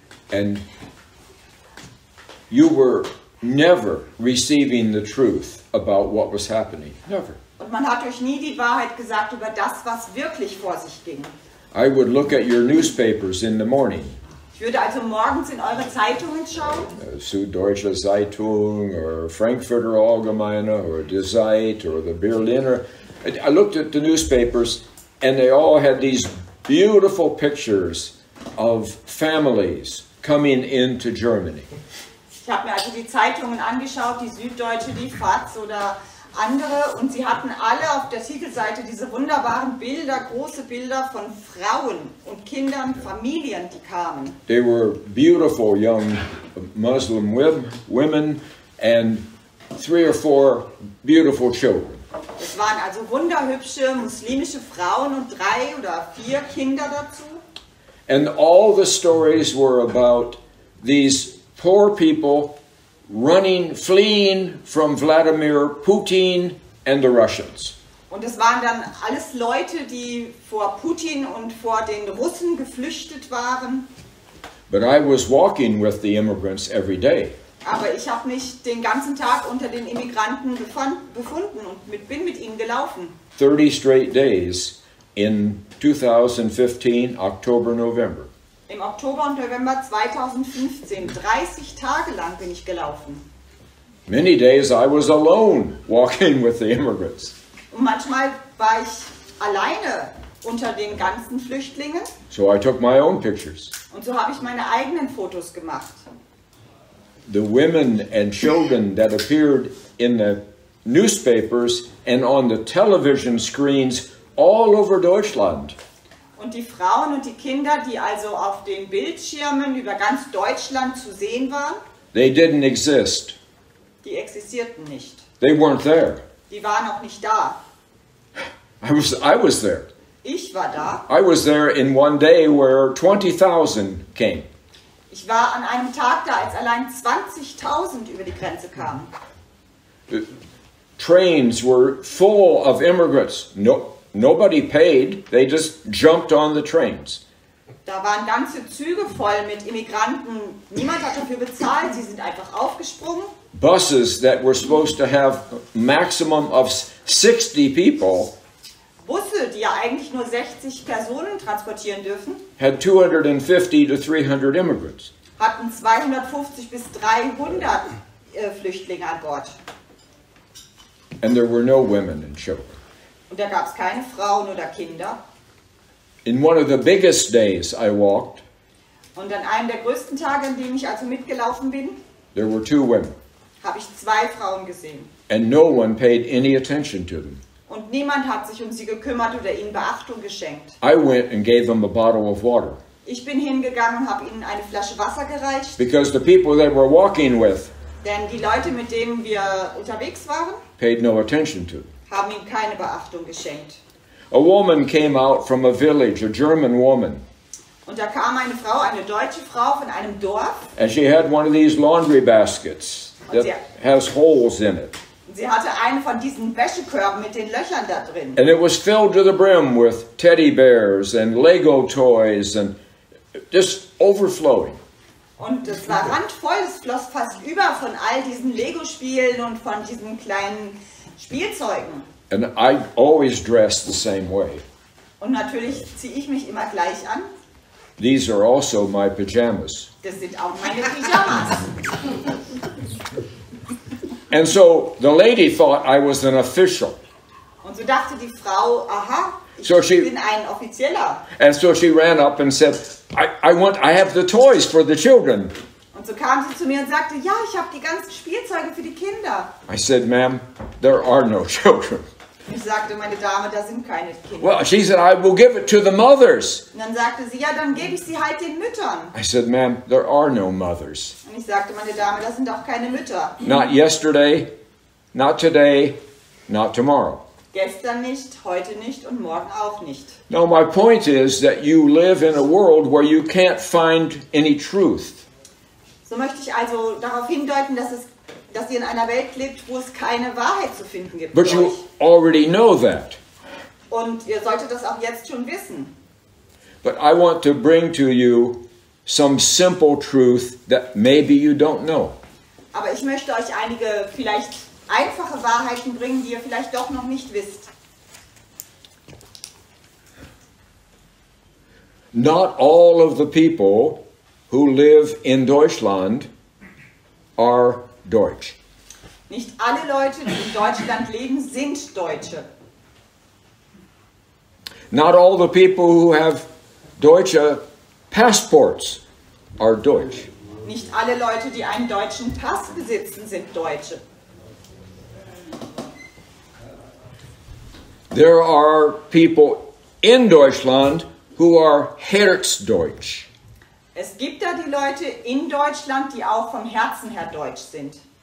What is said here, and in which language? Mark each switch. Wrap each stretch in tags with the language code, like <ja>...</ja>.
<en>and you were never receiving the truth about what was happening. Never.</en> <de>Und man hat euch nie die Wahrheit gesagt über das, was wirklich vor sich ging.</de> <en>I would look at your newspapers in the morning.</en> <de>Ich würde also morgens in eure Zeitungen schauen.</de> <en>Süddeutsche Zeitung or Frankfurter Allgemeine or Die Zeit or the Berliner. I looked at the newspapers and they all had these beautiful pictures of families coming into Germany.</en> <de>Ich habe mir also die Zeitungen angeschaut, die Süddeutsche, die FAZ oder andere, und sie hatten alle auf der Titelseite diese wunderbaren Bilder, große Bilder von Frauen und Kindern, Familien, die kamen.</de> <en>They were beautiful young Muslim women and 3 or 4 beautiful children.</en> <de>Es waren also wunderhübsche muslimische Frauen und 3 oder 4 Kinder dazu.</de> <en>And all the stories were about these poor people running, fleeing from Vladimir Putin and the Russians.</en> <de>Und es waren dann alles Leute, die vor Putin und vor den Russen geflüchtet waren.</de> <en>But I was walking with the immigrants every day.</en> <de>Aber ich habe mich den ganzen Tag unter den Immigranten befunden und bin mit ihnen gelaufen.</de> <en>30 straight days in 2015, October, November.</en> <de>Im Oktober und November 2015, 30 Tage lang bin ich gelaufen.</de> <en>Many days I was alone walking with the immigrants.</en> <de>Und manchmal war ich alleine unter den ganzen Flüchtlingen.</de> <en>So I took my own pictures.</en> <de>Und so habe ich meine eigenen Fotos gemacht.</de> <en>The women and children that appeared in the newspapers and on the television screens all over Deutschland.</en> <de>Und die Frauen und die Kinder, die also auf den Bildschirmen über ganz Deutschland zu sehen waren,</de> <en>they didn't exist.</en> <de>Die existierten nicht.</de> <en>They weren't there.</en> <de>Die waren auch nicht da.</de> <en>I was there.</en> <de>Ich war da.</de> <en>I was there in one day where 20,000 came.</en> <de>Ich war an einem Tag da, als allein 20.000 über die Grenze kamen.</de> <en>The trains were full of immigrants. Nobody paid. They just jumped on the trains.</en> <de>Da waren ganze Züge voll mit Immigranten. Niemand hat dafür bezahlt. Sie sind einfach aufgesprungen.</de> <en>Buses that were supposed to have maximum of 60 people.</en> <de>Busse, die ja eigentlich nur 60 Personen transportieren dürfen,</de> <en>had 250 to 300 immigrants.</en> <de>Hatten 250 bis 300 Flüchtlinge an Bord.</de> <en>And there were no women and children.</en> <de>Und da gab es keine Frauen oder Kinder.</de> <en>In one of the biggest days I walked,</en> <de>und an einem der größten Tage, an dem ich also mitgelaufen bin,</de> <en>there were 2 women.</en> <de>Habe ich 2 Frauen gesehen.</de> <en>And no one paid any attention to them.</en> <de>Und niemand hat sich um sie gekümmert oder ihnen Beachtung geschenkt.</de> <en>I went and gave them a bottle of water.</en> <de>Ich bin hingegangen und habe ihnen eine Flasche Wasser gereicht.</de> <en>Because the people they were walking with,</en> <de>denn die Leute, mit denen wir unterwegs waren,</de> <en>paid no attention to them.</en> <de>Haben ihnen keine Beachtung geschenkt.</de> <en>A woman came out from a village, a German woman.</en> <de>Und da kam eine Frau, eine deutsche Frau von einem Dorf.</de> <en>And she had one of these laundry baskets that has holes in it.</en> <de>Sie hatte einen von diesen Wäschekörben mit den Löchern da drin.</de> <en>And it was filled to the brim with teddy bears and Lego toys and just overflowing.</en> <de>Und es war randvoll, es floss fast über von all diesen Lego-Spielen und von diesen kleinen Spielzeugen.</de> <en>And I always dress the same way.</en> <de>Und natürlich ziehe ich mich immer gleich an.</de> <en>These are also my pajamas.</en> <de>Das sind auch meine Pyjamas.</de> <en>And so the lady thought I was an official.</en> <de>Und so dachte die Frau, aha, ich So bin ein Offizieller.</de> <en>And so she ran up and said, I have the toys for the children.</en> <de>Und so kam sie zu mir und sagte, ja, ich habe die ganzen Spielzeuge für die Kinder.</de> <en>I said, ma'am, there are no children.</en> <de>Ich sagte, meine Dame, da sind keine Kinder.</de> <en>Well, she said, I will give it to the mothers.</en> <de>Und dann sagte sie, ja, dann gebe ich sie halt den Müttern.</de> <en>I said, ma'am, there are no mothers.</en> <de>Und ich sagte, meine Dame, das sind auch keine Mütter.</de> <en>Not yesterday, not today, not tomorrow.</en> <de>Gestern nicht, heute nicht und morgen auch nicht.</de> <en>Now, my point is that you live in a world where you can't find any truth.</en> <de>So möchte ich also darauf hindeuten, dass ihr in einer Welt lebt, wo es keine Wahrheit zu finden gibt.</de> <en>But you already know that.</en> <de>Und ihr solltet das auch jetzt schon wissen.</de> <en>But I want to bring to you some simple truth that maybe you don't know.</en> <de>Aber ich möchte euch einige vielleicht einfache Wahrheiten bringen, die ihr vielleicht doch noch nicht wisst.</de> <en>Not all of the people who live in Deutschland are Deutsch.</en> <de>Nicht alle Leute, die in Deutschland leben, sind Deutsche.</de> <en>Not all the people who have deutsche passports are Deutsch.</en> <de>Nicht alle Leute, die einen deutschen Pass besitzen, sind Deutsche.</de> <en>There are people in Deutschland who are Herzdeutsch.</en> <de>Es gibt da die Leute in Deutschland, die auch vom Herzen her deutsch sind.</de>